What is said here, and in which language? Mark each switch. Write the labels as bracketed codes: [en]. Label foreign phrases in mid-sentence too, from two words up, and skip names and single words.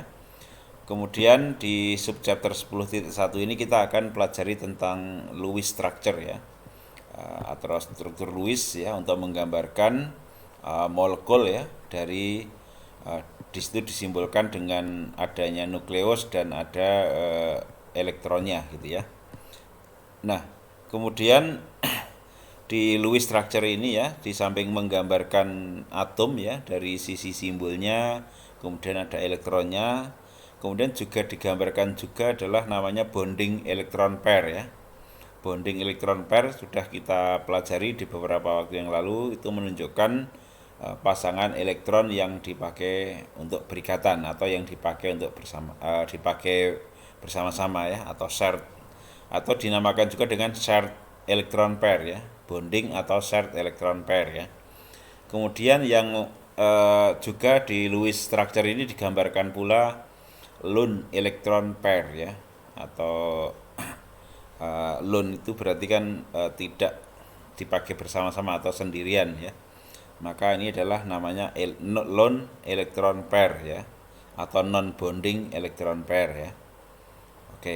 [id] Kemudian di subchapter 10.1 ini kita akan pelajari tentang [en] Lewis structure [id] ya, atau struktur Lewis ya, untuk menggambarkan molekul ya dari di situ disimbolkan dengan adanya nukleus dan ada elektronnya gitu ya. Nah, kemudian di [en] Lewis structure [id] ini ya, di samping menggambarkan atom ya dari sisi simbolnya, kemudian ada elektronnya, kemudian juga digambarkan juga adalah namanya [en] bonding electron pair [id] ya. [en] Bonding electron pair [id] sudah kita pelajari di beberapa waktu yang lalu, itu menunjukkan pasangan elektron yang dipakai untuk berikatan atau yang dipakai untuk bersama-sama ya, atau shared, atau dinamakan juga dengan [en] shared electron pair [id] ya, bonding atau [en] shared electron pair [id] ya. Kemudian yang juga di [en] Lewis structure [id] ini digambarkan pula [en] lone electron pair [id] ya, atau lone itu berarti kan tidak dipakai bersama-sama atau sendirian ya. Maka ini adalah namanya [en] lone electron pair [id] ya, atau [en] non bonding electron pair [id] ya. Oke.